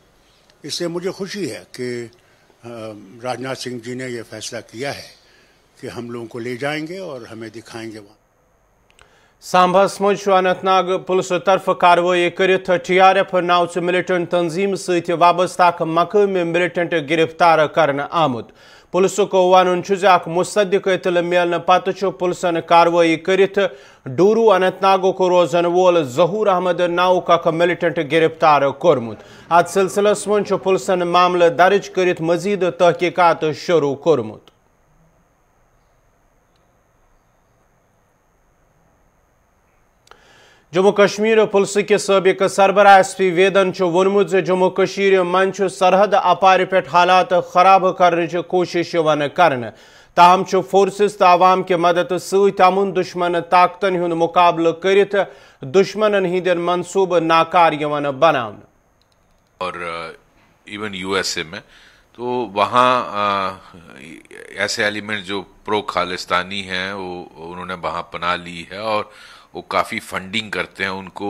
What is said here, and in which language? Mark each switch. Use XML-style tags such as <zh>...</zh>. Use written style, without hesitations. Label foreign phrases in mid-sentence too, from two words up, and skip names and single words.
<hi>इससे मुझे खुशी है कि राजनाथ सिंह जी ने ये फैसला किया है कि हम लोगों को ले जाएंगे और हमें दिखाएंगे वहाँ।</hi> <ks>सांबस मज अनंतनाग पुलिस तरफ कार्रवाई करित TRF नाव मिलिटेंट तंजीम सहित वाबस्ता मकामी मिलिटेंट गिरफ्तार करने आमुत। पुलिस को वन मुसद्दिक इतल मिलने पत पुलिसन कार्रवाई करित डूरू अनंतनाग को रोजन वोल जहूर अहमद नाव का मिलिटेंट गिरफ्तार कोरमुत। अत सिलसिलस मज पुलिसन मामले दर्ज करित मजीद तहकीकात शुरू कोरमुत। जम्मू कश्मीर पुलिस के सबक सरबराह SP वेदन वोनमुत जम्मू कश्मीर मन सरहद अपार पे हालात खराब करने कोशिश कर ताहम फोर्सेस तो आवाम के मदद समुन दुश्मन ताकतन हुंद मुकाबल करित दुश्मन हिंद मनसूब नाकार बना।</ks> <hi>और इवन USA में तो वहाँ ऐसे एलिमेंट जो</hi> <en>pro Khalistani</en> <hi>हैं वो उन्होंने वहाँ पनाह ली है और वो काफ़ी फंडिंग करते हैं उनको।</hi>